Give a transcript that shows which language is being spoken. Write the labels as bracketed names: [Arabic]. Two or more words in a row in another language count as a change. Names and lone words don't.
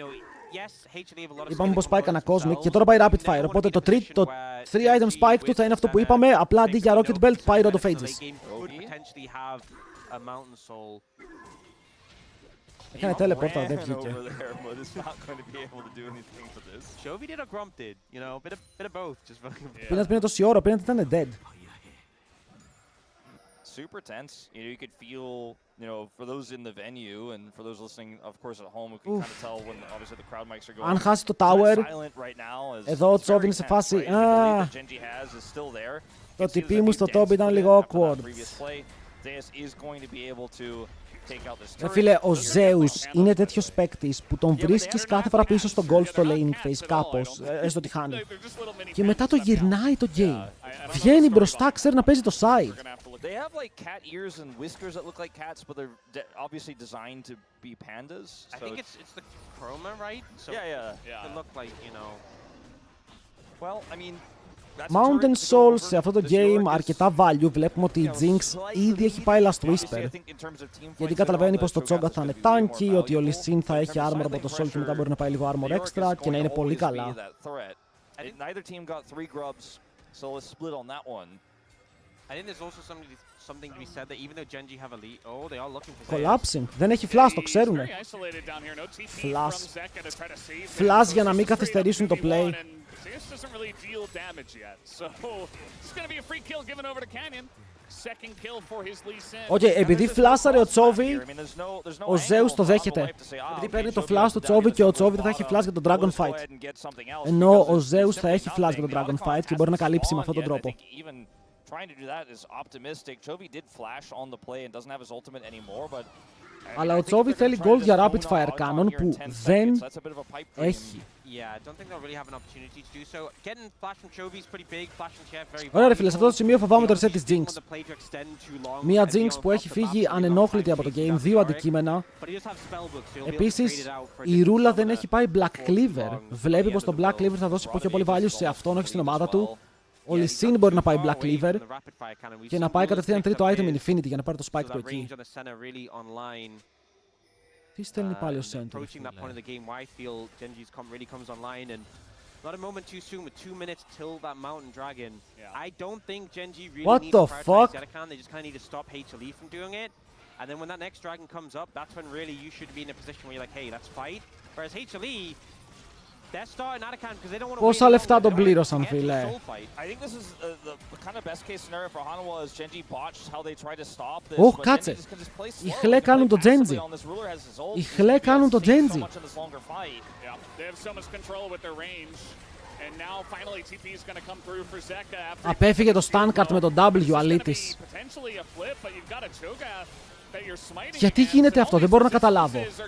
[Greek] Είπαμε πως πάει κανένα Cosmic και τώρα πάει Rapid Fire. Οπότε το 3 [English] item spike [Greek] του θα είναι αυτό που είπαμε. Απλά αντί για Rocket Belt πάει Rod of Ages. Έκανε teleport, δεν βγήκε. [English] Chovy did or Grump did, you know, bit of both. Just [Greek] Πίνας πίνε τόση ώρα, πίνας ήταν dead. [English] Super tense. You could feel, for those in the venue and for those listening, of course, at home, we can kind of tell when obviously the crowd mics are going. [Greek] Αν χάσει το tower, εδώ ο Chovy είναι σε φάση. Το TP μου στο top ήταν λίγο awkward. Ρε φίλε, ο Zeus είναι τέτοιος παίκτης που τον βρίσκεις κάθε φορά πίσω στο goal στο [English] laning phase [Greek] κάπως, έστω ότι χάνει. Και μετά το γυρνάει το game. Βγαίνει μπροστά, ξέρει να παίζει το side. [English] They have like cat ears and whiskers that look like cats, but they're obviously designed to be pandas. So I think it's the chroma, right? So yeah. They look like, Well, I mean, [Greek] Mountain Souls σε αυτό το game αρκετά value. Βλέπουμε ότι η Jinx ήδη έχει πάει Last Whisper. Γιατί καταλαβαίνει πως το Cho'Gath θα είναι tanky, ότι ο Lee Sin θα έχει armor από το Sol και μετά μπορεί να πάει λίγο armor extra και να είναι πολύ καλά. [English] Neither team got 3 grubs, so let's split on that one. I think there's also something to be said that even though Gen.G have a lead, they are looking for Collapsing. [Greek] Δεν έχει flash, το ξέρουνε. Flash για να μην καθυστερήσουν το play. Οκ, επειδή φλάσαρε ο Chovy, ο Zeus το δέχεται. Επειδή παίρνει το flash του Chovy και ο Chovy θα έχει flash για τον [English] Dragon Fight. [Greek] Ενώ ο Zeus θα έχει flash για τον [English] Dragon Fight [Greek] και μπορεί να καλύψει με αυτόν τον τρόπο. [English] Trying to do that is optimistic. Chovy did flash on the play and doesn't have his ultimate anymore, but [Greek] αλλά ο Chovy θέλει gold για rapid fire cannon που δεν έχει. Ωραία ρε φίλε, σε αυτό το σημείο φοβάμαι το reset της Jinx. Μία Jinx που έχει φύγει ανενόχλητη από το game, 2 αντικείμενα. Επίσης, η Ρούλα δεν έχει πάει Black Cleaver. Βλέπει πως το Black Cleaver θα δώσει πιο πολύ value σε αυτόν, όχι στην ομάδα του. Ο Lee Sin μπορεί να πάει Black Cleaver και να πάει κατευθείαν τρίτο item Infinity για να πάρει το spike του εκεί. Τι στέλνει πάλι ο Center. [English] What the fuck? And then when that next dragon comes up, that's when really you should be in a position where you're like, hey, let's fight. Whereas HLE, they're starting out of can because they don't want to. [Greek] Πόσα λεφτά τον πλήρωσαν, φίλε. [English] I think this is the kind of best case scenario for Hanwha is Gen.G botched how they try to stop this. [Greek] Οχ, κάτσε. Οι χλέ κάνουν το Gen.G. Οι χλέ κάνουν το Gen.G. Απέφυγε το [English] stun card [Greek] με τον W, αλήτης. Γιατί γίνεται αυτό, δεν μπορώ να καταλάβω.